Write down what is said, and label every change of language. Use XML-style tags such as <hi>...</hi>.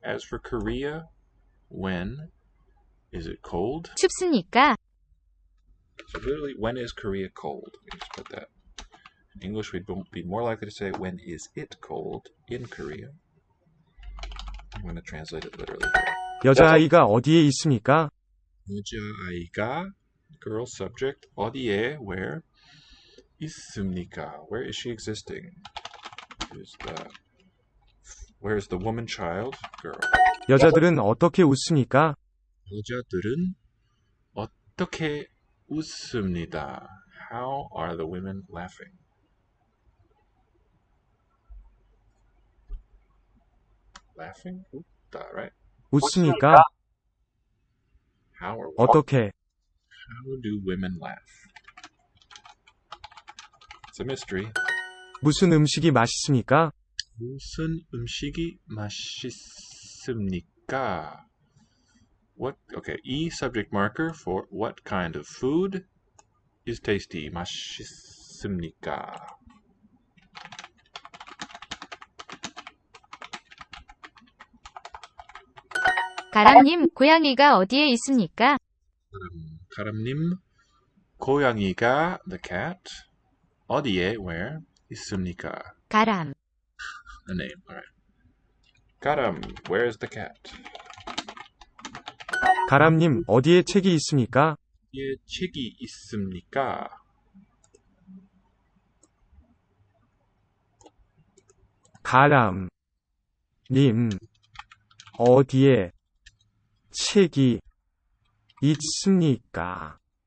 <en>As for Korea, when is it cold?</en> <ko>춥습니까?</ko> <en>So literally, when is Korea cold? We just put that. In English, we'd be more likely to say, when is it cold in Korea? I'm going to translate it literally.</en> <ko>여자아이가 어디에 있습니까? 여자아이가,</ko> <en>girl subject,</en> <ko>어디에,</ko> <en>where,</en> <ko>있습니까?</ko> <en>Where is she existing? Where is the woman child? Girl.</en> <ko>여자들은 어떻게 웃습니까? 여자들은 어떻게 웃습니다?</ko> <en>How are the women laughing? Laughing?</en> <ko>웃다,</ko> <en>right?</en> <ko>웃습니까?</ko> <en>How or what?</en> <ko>어떻게?</ko> <en>How do women laugh? It's a mystery.</en> <ko>무슨 음식이 맛있습니까? 무슨 음식이 맛있습니까?</ko> <en>Okay, E subject marker for what kind of food is tasty?</en> <ko>맛있습니까? 가람님, 고양이가 어디에 있습니까? 가람님, 고양이가,</ko> <en>the cat,</en> <ko>어디에,</ko> <en>where,</en> <ko>있습니까? 가람.</ko> <en>A name, alright. 가람, where is the cat?</en> <ko>가람님, 어디에 책이 있습니까? 어디에 책이 있습니까? 가람, 님, 어디에 책이 있습니까?</ko>